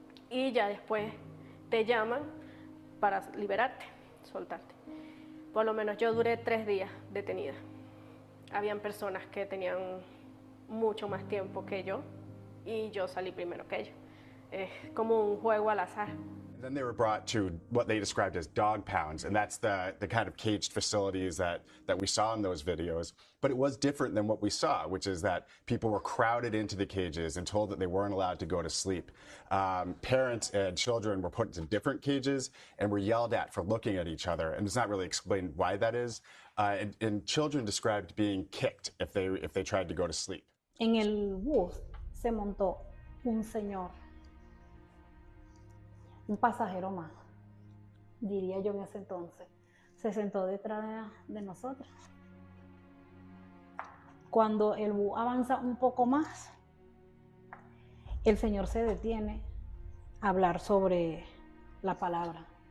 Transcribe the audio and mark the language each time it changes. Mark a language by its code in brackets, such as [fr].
[es] Y ya después te llaman para liberarte, soltarte. Por lo menos yo duré 3 días detenida. Habían personas que tenían mucho más tiempo que yo y yo salí primero que ellos. Es como un juego al azar. [en] Then they were brought to what they described as dog pounds, and that's the kind of caged facilities that we saw in those videos. But it was different than what we saw, which is that people were crowded into the cages and told that they weren't allowed to go to sleep. Parents and children were put into different cages and were yelled at for looking at each other, and it's not really explained why that is. And children described being kicked if they tried to go to sleep. [es] En el bus se montó un señor, un pasajero más, diría yo en ese entonces. Se sentó detrás de nosotros. Cuando el bus avanza un poco más, el señor se detiene a hablar sobre la palabra.